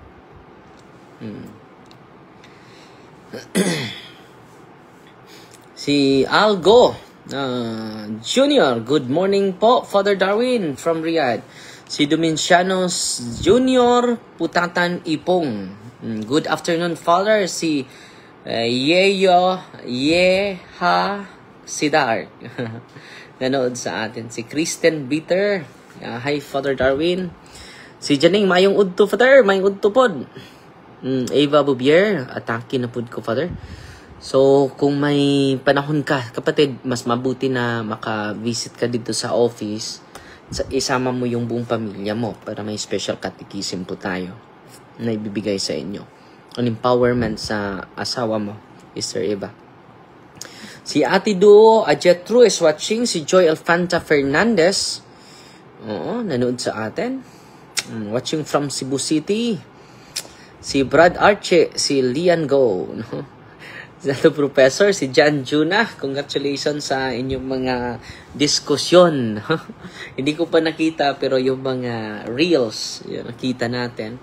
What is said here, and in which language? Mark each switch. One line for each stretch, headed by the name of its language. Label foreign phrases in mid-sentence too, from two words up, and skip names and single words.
Filipino: Si Algo Junior,
English: good morning po,
Filipino: Father Darwin from Riyadh. Si Domincianos Junior Putatan Ipong,
English: good afternoon,
Filipino: Father. Si Yeha Sidar nanood sa atin. Si Kristen Bitter, hi Father Darwin.
Cebuano: Si Janing, mayong udto, Father. Mayong udto pod. Eva Bubier, atake na pod ko, Father.
Filipino: So, kung may panahon ka, kapatid, mas mabuti na maka-visit ka dito sa office. Isama mo yung buong pamilya mo para may special catechism po tayo na ibibigay sa inyo.
English: An empowerment
Filipino: sa asawa mo, Sister Eva. Si Ate Duo Ajetru
English: is watching.
Filipino: Si Joy Alfanta Fernandez, nanood sa atin.
English: Watching from Cebu City. Si Brad Arche, si Lian Go, no? Zato Professor,
Filipino: si John Juna, congratulations sa inyong mga diskusyon. Hindi ko pa nakita, pero yung mga reels, yun, nakita natin.